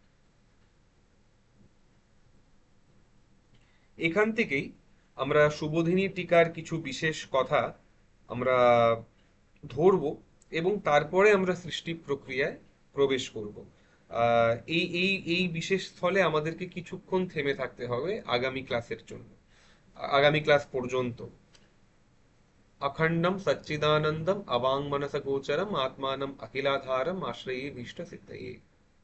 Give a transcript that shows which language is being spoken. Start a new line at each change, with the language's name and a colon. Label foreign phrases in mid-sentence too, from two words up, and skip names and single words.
Bangla: এখান থেকেই আমরা সুবোধিনী টিকার কিছু বিশেষ কথা আমরা ধরবো এবং তারপরে আমরা সৃষ্টি প্রক্রিয়ায় প্রবেশ করব। এই বিশেষ স্থলে আমাদেরকে কিছুক্ষণ থেমে থাকতে হবে আগামী ক্লাসের জন্য, আগামী ক্লাস পর্যন্ত।
Sanskrit: अखंडम सच्चिदानंदम अवांग मनस गोचरम आत्मानम अखिलाधारम आश्रये भीष्ट सिद्धये।